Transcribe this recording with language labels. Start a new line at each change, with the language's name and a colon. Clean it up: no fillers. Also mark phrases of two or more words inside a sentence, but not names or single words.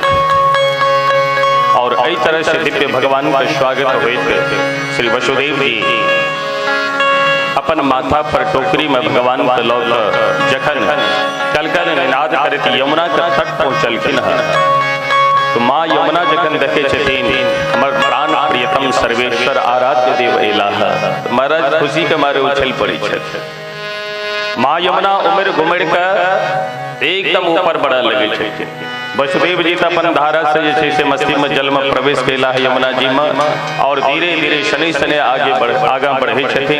Maithili: और एहि तरह से दिव्य भगवान का स्वागत होइत श्री वसुदेव जी अपन माथा पर टोकरी में भगवान के लौक जखन कलकल निनाद करत यमुना के तट पहुँचलखिन है तो माँ यमुना जखन देखे छथिन हमर प्राण प्रियतम सर्वेश्वर आराध्य देव एला तो महाराज खुशी के मारे उछल पड़ी छथि। माँ यमुना उमर घुमड़ के एकदम ऊपर बढ़ा लगे छथिन वसुदेव जी अपन धारा से जैसे से मस्ती में जल में प्रवेश कैला है यमुना जी में और धीरे धीरे शनि शनि आगे बढ़े छथिन।